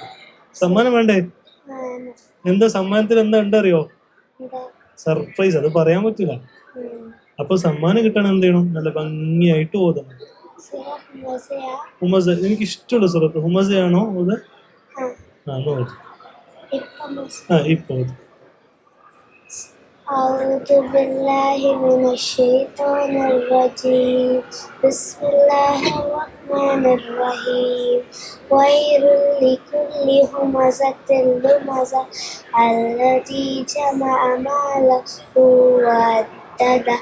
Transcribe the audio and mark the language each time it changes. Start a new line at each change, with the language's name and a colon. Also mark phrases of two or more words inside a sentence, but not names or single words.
Malayalam: സമ്മാനം വേണ്ടേ? എന്താ സമ്മാനത്തിന് എന്താ ഉണ്ടറിയോ? സർപ്രൈസ്. അത് പറയാൻ പറ്റില്ല. അപ്പൊ സമ്മാനം കിട്ടണം എന്ത് ചെയ്യണം? നല്ല ഭംഗിയായിട്ട് ഓതണം. ഹുമസ എനിക്ക് ഇഷ്ടമുള്ള സുറത്ത് ഹുമസയാണോ ഓത്? ഓത്. ഇപ്പൊ ഓത്.
Arabic: أعوذ بالله من الشيطان الرجيم. بسم الله الرحمن الرحيم. ويل لكل همزة لمزة الذي جمع ماله وعدده